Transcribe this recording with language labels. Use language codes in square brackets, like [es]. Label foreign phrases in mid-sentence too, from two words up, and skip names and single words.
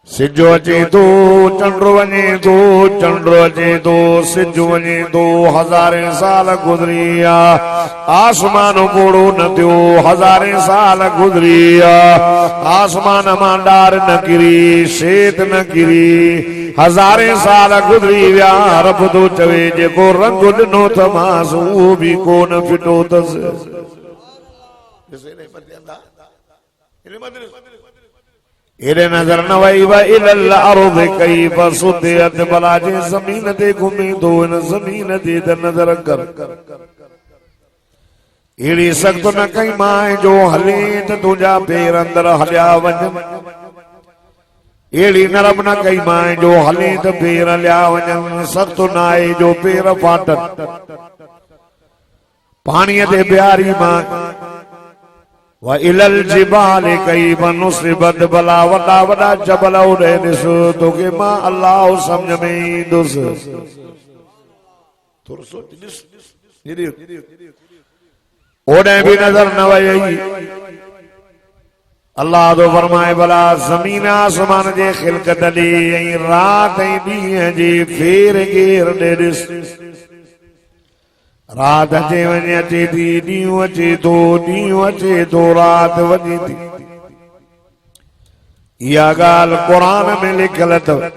[sd] सिजो अचे तो चंड्रो वञे तो चंड्रो अचे तो सिजो वञे तो हज़ारे साल गुज़रिया आसमान पोड़ो न थियो हज़ारे साल गुज़रिया आसमान मां डार न किरी शेत न किरी हज़ारे साल गुज़री विया रब तो चवे जेको रंग ॾिनो थमांसि उहो बि कोन फिटो अथसि एरे नजर न वई [ar] وإلى الأرض كيف سطحت [sd] भला जे ज़मीन ते घुमी थो इन ज़मीन ते त नजर कर एड़ी सख्त न कई मां जो हले त तुंहिंजा पेर अंदर हलिया वञनि एड़ी नरम न कई मां जो हले त पेर हलिया वञनि सख्त न आहे जो पेर फाटनि पाणीअ ते बिहारी मां [ar] وإلى الجبال كيف نصبت [sd] भला वॾा वॾा जबल ओॾे ॾिस तोखे मां अल्लाह सम्झ में ईंदुसि ओॾे बि नज़र न वई अल्लाह तो फरमाए भला ज़मीन आसमान जे ख़िलक़त ॾे ऐं राति ऐं ॾींहं जे फेर घेर ॾे ॾिस रात अचे वञे अचे थी ॾींहुं अचे थो रात वञे थी इहा ॻाल्हि क़ुरान में लिखियल अथव